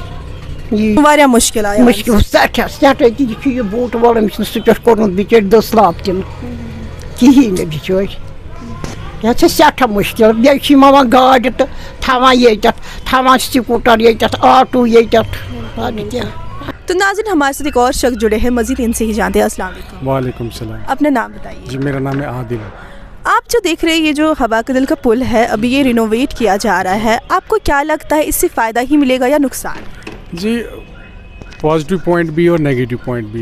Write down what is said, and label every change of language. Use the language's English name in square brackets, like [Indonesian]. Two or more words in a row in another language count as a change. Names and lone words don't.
[Kashmiri] واریاہ مشکل آیا. مشکل سٮ۪ٹھاہ سٮ۪ٹھاہ أتی یہِ چھُ یہِ بوٹ وول أمِس چھُنہٕ سُہ پٮ۪ٹھ کوٚرمُت بِچٲرۍ دٔسلاب تہِ نہٕ کِہیٖنۍ نہٕ بِچٲرۍ. یہِ چھِ سٮ۪ٹھاہ مُشکل. بیٚیہِ چھِ یِم وۄنۍ گاڑِ تہٕ تھاوان ییٚتٮ۪تھ تھاوان سکوٗٹر ییٚتٮ۪تھ آٹوٗ ییٚتٮ۪تھ ادٕ کیٛاہ. [Urdu] تو ناظرین ہمارے ساتھ ایک اور شخص جڑے ہیں، مزید ان سے ہی جانتے ہیں. السلام علیکم. وعلیکم السلام. اپنا نام بتائیے. جی میرا نام ہے عادل. آپ جو دیکھ رہے ہیں یہ جو حبہ قدل کا پل ہے ابھی یہ رینوویٹ کیا جا رہا ہے، آپ کو کیا لگتا ہے اس سے فائدہ ہی ملے گا یا نقصان؟ جی [English] positive point [Urdu] بھی اور [English] negative point [Urdu] بھی.